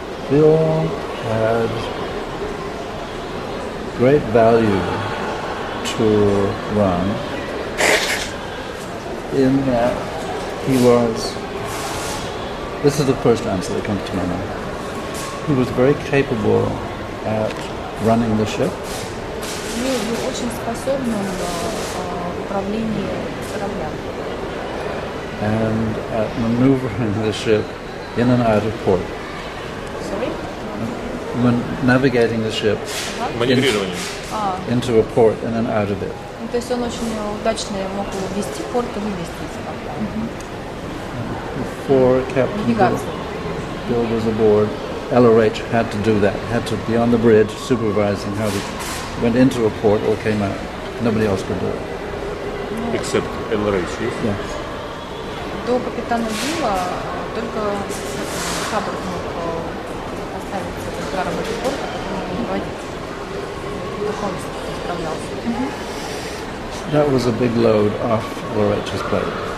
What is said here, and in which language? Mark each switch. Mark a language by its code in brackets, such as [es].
[en] Bill had great value to run in that he was, this is the first answer that comes to my mind, he was very capable at running the ship. [ru] Был очень способным в управлении кораблем. [en] And at maneuvering the ship in and out of port. Sorry? Navigating the ship into a port and then out of it. [ru] То есть он очень удачно мог ввести порт и вывести из корабля. [en] Before Captain Bill was aboard, LRH had to do that, had to be on the bridge supervising how it went into a port or came out. Nobody else could do it. Except LRH, yes? Yes. [ru] До капитана Билла только Хаббард мог поставить этот корабль в порт, а потом его выводить. Как он справлялся. [en] That was a big load off LRH's plate.